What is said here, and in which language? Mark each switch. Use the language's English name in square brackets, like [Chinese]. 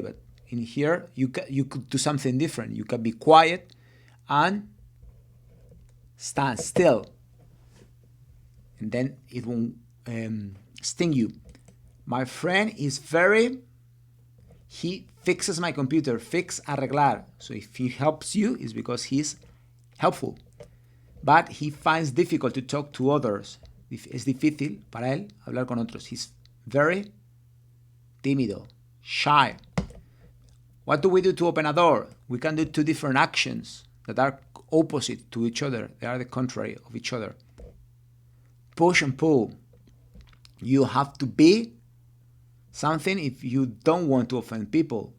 [English] But in here, you could do something different. You can be quiet and stand still, and then it won't sting you. My friend is he fixes my computer. Fix, arreglar. So if he helps you, it's because he's helpful. But he finds difficult to talk to others. [Spanish] Es difícil para él hablar con otros. [English] He's very tímido, shy. What do we do to open a door? We can do two different actions that are opposite to each other. They are the contrary of each other. Push and pull. You have to be something if you don't want to offend people.